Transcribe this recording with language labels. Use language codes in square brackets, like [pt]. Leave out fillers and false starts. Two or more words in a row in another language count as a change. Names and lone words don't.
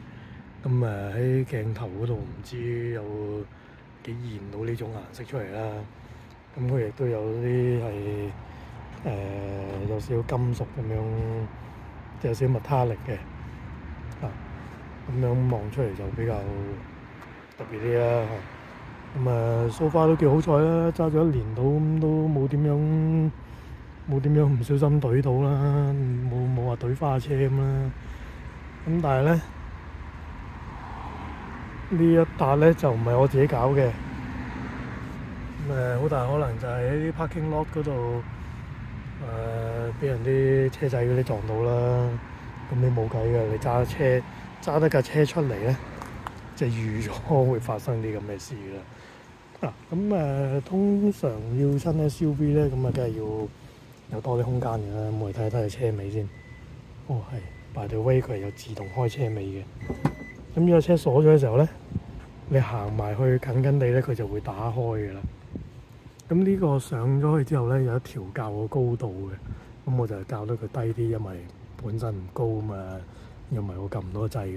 [yue] 咁喺鏡頭嗰度唔知有幾現到呢種顏色出嚟啦。咁佢亦都有啲係有少少金屬咁樣，即係有少少 metallic 嘅。咁樣望出嚟就比較特別啲啦。咁 [en] so far [yue] 都幾好彩啦，揸咗1年到咁都冇點樣唔小心懟到啦，冇話懟花車咁啦。咁但係咧呢一笪咧就唔係我自己搞嘅。好大可能就係喺啲 [en] parking lot [yue] 嗰度俾人啲車仔嗰啲撞到啦。咁你冇計嘅，你揸得架車出嚟咧，就預咗會發生啲咁嘅事啦。通常要親 SUV 咧，咁梗係要有多啲空間嘅啦。咁我哋睇睇車尾先。係 [en] by the way， [yue] 佢係有自動開車尾嘅。咁呢個車鎖咗嘅時候咧，你行埋去近地咧，佢就會打開嘅啦。咁呢個上咗去之後咧，有一調校個高度嘅。咁我就校得佢低啲，因為本身唔高啊嘛，又唔係我撳唔到掣啦。